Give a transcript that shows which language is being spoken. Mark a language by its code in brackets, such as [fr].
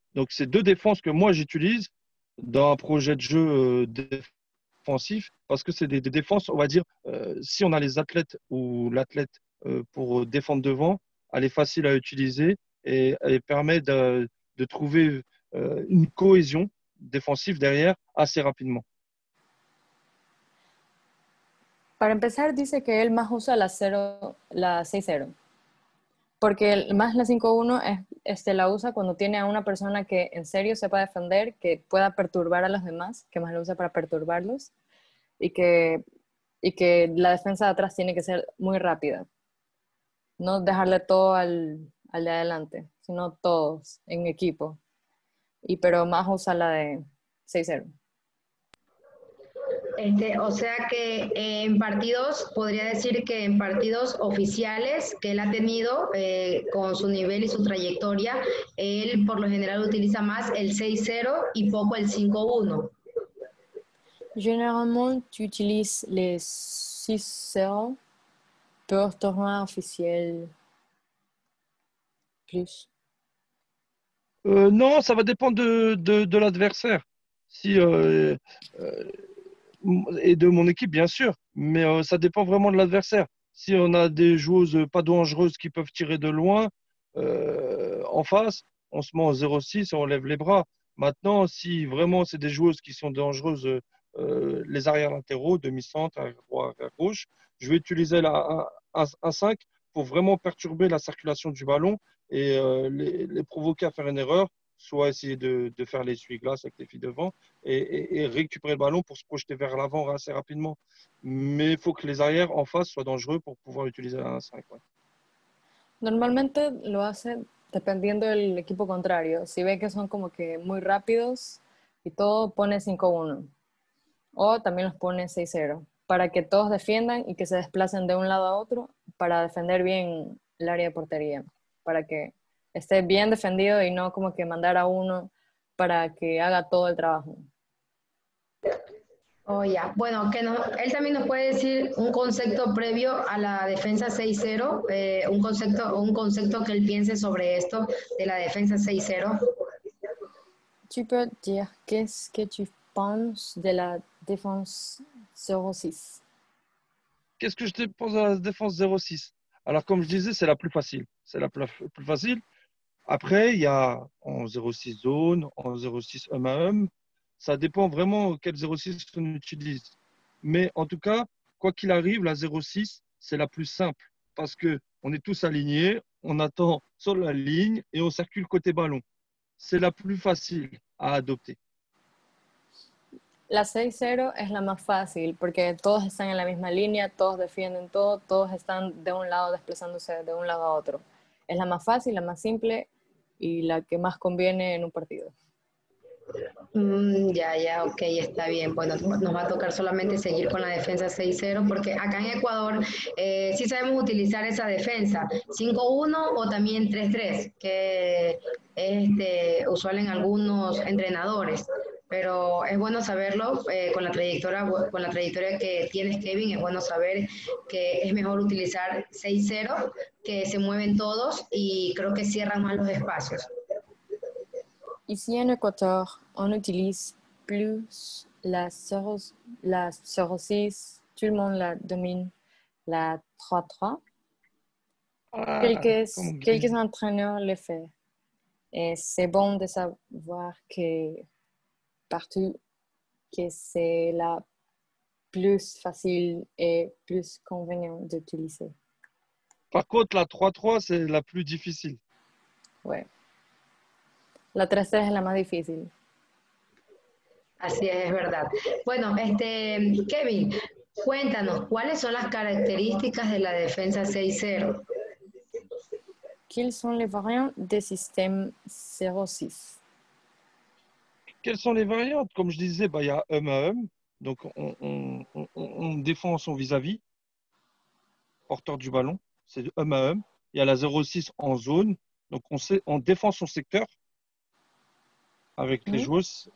[fr] Donc, c'est deux défenses que moi, j'utilise dans un projet de jeu défensif parce que c'est des défenses, on va dire, si on a les athlètes ou l'athlète pour défendre devant, elle est facile à utiliser et elle permet de trouver une cohésion défensive derrière assez rapidement. [es] Para empezar, dice que él más usa la 6-0, porque más la 5-1 la usa cuando tiene a una persona que en serio sepa defender, que pueda perturbar a los demás, que más lo usa para perturbarlos, y que la defensa de atrás tiene que ser muy rápida. No dejarle todo al de adelante, sino todos en equipo. Pero más usa la de 6-0. O sea que en partidos, podría decir que en partidos oficiales que él ha tenido con su nivel y su trayectoria, él por lo general utiliza más el 6-0 y poco el 5-1. [fr] Généralement, tu utilises les 6-0 pour tournoi officiel plus. Non, ça va dépendre de l'adversaire. Si, et de mon équipe, bien sûr, mais ça dépend vraiment de l'adversaire. Si on a des joueuses pas dangereuses qui peuvent tirer de loin en face, on se met en 0,6 et on lève les bras. Maintenant, si vraiment c'est des joueuses qui sont dangereuses, les arrières latéraux, demi-centre, arrière droit, arrière gauche, je vais utiliser la 1,5 pour vraiment perturber la circulation du ballon et les provoquer à faire une erreur, soit essayer de faire l'essuie-glace avec les filles devant et récupérer le ballon pour se projeter vers l'avant assez rapidement. Mais il faut que les arrières en face soient dangereux pour pouvoir utiliser la 1-5. Ouais. [es] Normalmente lo hace dependiendo del equipo contrario. Si ve que son como que muy rápidos y todo, pone 5-1. O también los pone 6-0. Para que todos defiendan y que se desplacen de un lado a otro para defender bien el área de portería. Para que esté bien defendido y no como que mandar a uno para que haga todo el trabajo. Oh, ya. Bueno, él también nos puede decir un concepto previo a la defensa 6-0, un concepto que él piense sobre esto de la defensa 6-0. [fr] Tu peux dire qu'est-ce que tu penses de la défense 0-6? Qu'est-ce que je te pense de la défense 0,6? Alors, comme je disais, c'est la plus facile. C'est la plus facile. Après, il y a en 0,6 zone, en 0,6 homme à homme. Ça dépend vraiment quel 0,6 on utilise. Mais en tout cas, quoi qu'il arrive, la 0,6, c'est la plus simple parce qu'on est tous alignés, on attend sur la ligne et on circule côté ballon. C'est la plus facile à adopter. [es] La 6-0 es la más fácil porque todos están en la misma línea, todos defienden todo, todos están de un lado desplazándose de un lado a otro. Es la más fácil, la más simple y la que más conviene en un partido. Ya, ok, está bien. Bueno, nos va a tocar solamente seguir con la defensa 6-0 porque acá en Ecuador sí sabemos utilizar esa defensa 5-1 o también 3-3, que es usual en algunos entrenadores. pero es bueno saberlo con la trayectoria que tienes, Kevin, es bueno saber que es mejor utilizar 6-0, que se mueven todos y creo que cierran más los espacios. [fr] Ici en Équateur, on utilise plus la 06, tout le monde la domine, la 3-3. Ah, comme Quelques gris. entraîneurs le font. Et c'est bon de savoir que partout, que c'est la plus facile et plus convenient d'utiliser. Par contre, la 3-3, c'est la plus difficile. [es] Ouais. La 3-3 es la más difícil. Así es verdad. Bueno, Kevin, cuéntanos, ¿cuáles son las características de la defensa 6-0? [fr] Quelles sont les variantes des systèmes 06? Quelles sont les variantes? Comme je disais, bah, il y a homme à homme. Donc, on défend son vis-à-vis, porteur du ballon. C'est homme à homme. Il y a la 06 en zone. Donc, on défend son secteur avec les joueuses.